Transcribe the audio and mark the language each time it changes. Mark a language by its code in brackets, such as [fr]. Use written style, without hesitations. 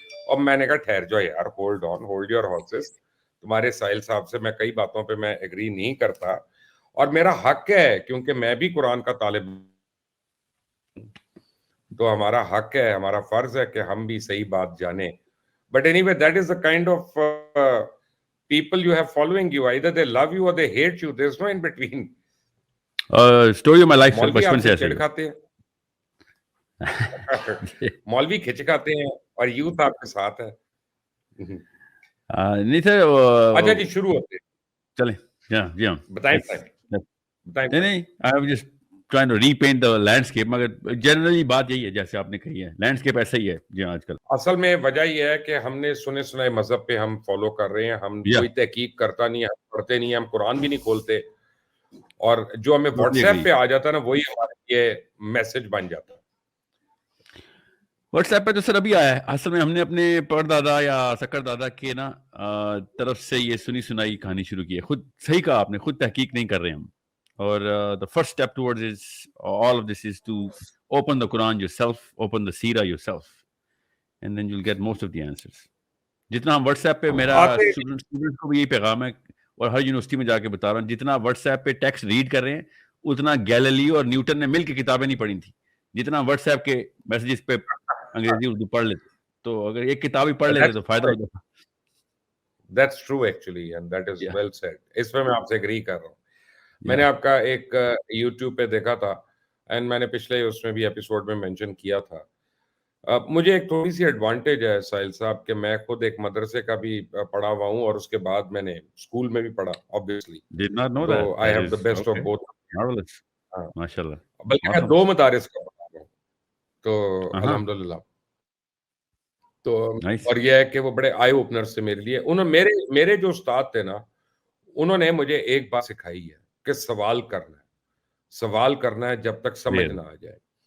[ur] اور میں نے کہا ٹھہر جاؤ یار, [en] Hold on, hold your horses. [ur] تمہارے ساحل صاحب سے میں کئی باتوں پہ میں ایگری نہیں کرتا, اور میرا حق ہے کیونکہ میں بھی قرآن کا طالب ہوں, تو ہمارا حق ہے, ہمارا فرض ہے کہ ہم بھی صحیح بات جانیں. [en] But anyway, that is the kind of people you have following you. Either they love you or they hate you. There's no in between. Story of my life, [ur] مولوی آپ بچپن سے سے ایسے چھڑ کھاتے ہیں, مولوی کھچ کھاتے ہیں, اور یوتھ آپ کے ساتھ ہے. نہیں سر. اچھا جی شروع ہوتے ہیں. چلیں جی ہاں بتائیں. نہیں, [en] I was just trying to repaint the landscape, [ur] مگر جنرلی بات یہی ہے جیسے آپ نے کہی ہے, لینڈسکیپ ایسا ہی ہے جی آج کل. اصل میں وجہ یہ ہے کہ ہم نے سنے سنائے مذہب پہ ہم فالو کر رہے ہیں, ہم کوئی تحقیق کرتا نہیں ہے, ہم پڑھتے نہیں ہیں, ہم قرآن بھی نہیں کھولتے, اور جو ہمیں واٹس ایپ پہ آ جاتا ہے نا وہی ہمارے یہ میسج بن جاتا ہے. واٹس ایپ پہ تو سر ابھی آیا ہے, اصل میں ہم نے اپنے پردادا یا سکر دادا کے نا طرف سے یہ سنی سنائی کہانی شروع کی ہے. خود صحیح کہا آپ نے, خود تحقیق نہیں کر رہے ہم. [en] اور the first step towards is all of this is to open the Quran yourself, open the Seerah yourself, and then you'll get most of the answers. [ur] جتنا ہم واٹس ایپ پہ, میرا اسٹوڈنٹ کو بھی یہی پیغام ہے اور ہر یونیورسٹی میں جا کے بتا رہا ہوں, جتنا واٹس ایپ پہ ٹیکسٹ ریڈ کر رہے ہیں اتنا گیلیلیو اور نیوٹن نے مل کے کتابیں نہیں پڑھی تھیں. جتنا واٹس ایپ کے میسیجز پہ انگریزی اردو پڑھ لیتے, تو اگر ایک کتاب ہی پڑھ لیتے تو فائدہ ہو جاتا. [en] That's true actually and that is well said. [ur] اس پہ میں آپ سے اگری کر رہا ہوں. میں نے آپ کا ایک یوٹیوب پہ دیکھا تھا, اینڈ میں نے پچھلے اس میں بھی ایپیسوڈ میں مینشن کیا تھا. مجھے ایک تھوڑی سی ایڈوانٹیج ہے ساحل صاحب کہ میں خود ایک مدرسے کا بھی پڑھا ہوا ہوں, اور اس کے بعد میں نے اسکول میں بھی پڑھا obviously. [en] So I have the best of both. [ur] ماشاءاللہ. بلکہ میں 2 مدارس کا پڑھا ہوں, تو الحمدللہ. تو اور یہ ہے کہ وہ بڑے آئی اوپنر سے میرے لیے, انہوں میرے جو استاد تھے نا, انہوں نے مجھے ایک بات سکھائی ہے کہ سوال کرنا ہے جب تک سمجھ نہ آ جائے.